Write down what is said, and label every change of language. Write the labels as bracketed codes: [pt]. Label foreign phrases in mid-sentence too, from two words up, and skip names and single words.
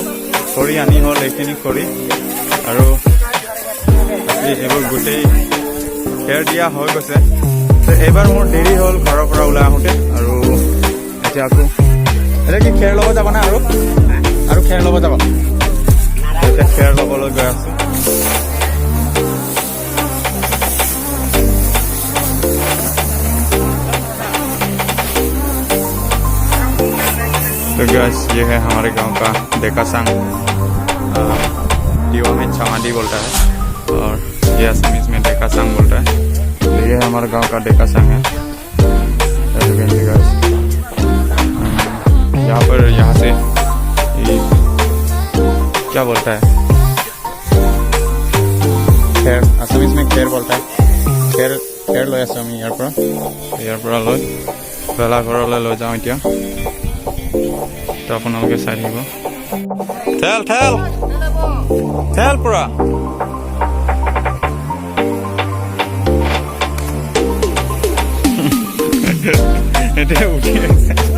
[as] খৰি আনি হ'ল এইখিনি খৰি, আৰু এইবোৰ গোটেই খেৰ দিয়া হৈ গৈছে। এইবাৰ মোৰ দেৰি হ'ল ঘৰৰ পৰা ওলাই আহোঁতে। আৰু এতিয়া আকৌ এতিয়া কি খেৰ ল'ব যাব না? আৰু খেৰ ল'ব যাব। এতিয়া খেৰ ল'বলৈ গৈ আছো। [hi] तो गाइस, ये है हमारे गांव का डेका संघ। टीवा में छमाडी बोलता है और ये असमीज में डेका संघ बोलता है। तो ये हमारे गांव का डेका संघ है। यहाँ से क्या बोलता है, खेर, असमीज में खेर बोलता है। [as] खेर লৈ আছো আমি ইয়াৰ পৰা লৈ ভেলাঘৰলৈ লৈ যাওঁ এতিয়া। তো আপোনালোকে চাই থাকিব। ঠেল পুৰা। এতিয়া উঠি আছে।